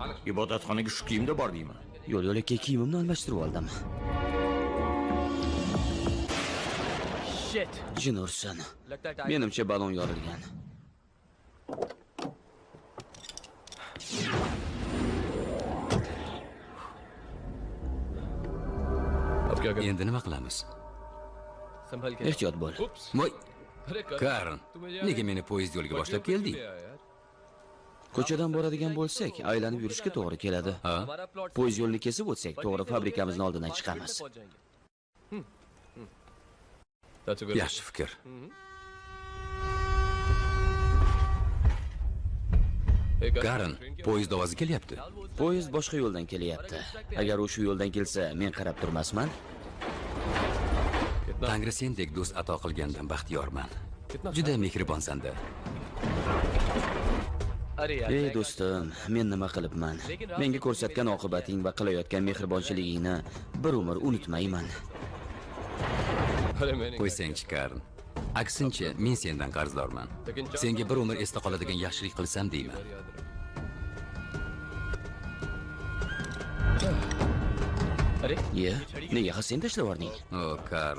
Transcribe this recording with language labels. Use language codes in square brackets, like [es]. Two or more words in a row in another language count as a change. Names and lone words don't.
[uz] Ibodatxonaga shu kiyimda bordingmi? Yo'l-yo'lakay kiyimimni almashtirib oldim. [en] Shit. [uz] Jin ursin. Menimcha balon yorilgan. [hi] अब क्या करें? [uz] Endi nima qilamiz? [hi] संभल के [uz] Ehtiyot bo'l. Voy, [hi] अरे [uz] Karin, nega meni poyezd yo'liga boshlab kelding? Ko'chadan boradigan bo'lsak, aylanib yurishga to'g'ri keladi. Ha? Poyezd yo'lini kesib o'tsak, to'g'ri fabrikamizning oldidan chiqamiz. [en] That's a good. [uz] Yaxshi fikr. Karin, poyezd ovozi kelyapti. Poyezd boshqa yo'ldan kelyapti. Agar u shu yo'ldan kelsa, men qarab turmasman. Tangri sendek do'st ato qilgandan baxtiyorman. Juda mehribonsan-da. [hi] अरे यार [uz] Ey do'stim, men nima qilibman? Menga ko'rsatgan oqibating va qilayotgan mehribonchiligingni bir umr unutmayman. [hi] अरे मैंने [uz] Qo'ysang-chi, Karin. Aksincha, men sendan qarzdorman. Senga bir umr esda qoladigan yaxshilik qilsam deyman. [hi] अरे [uz] Ye, nega hasen tashlab yubording? O, Karin.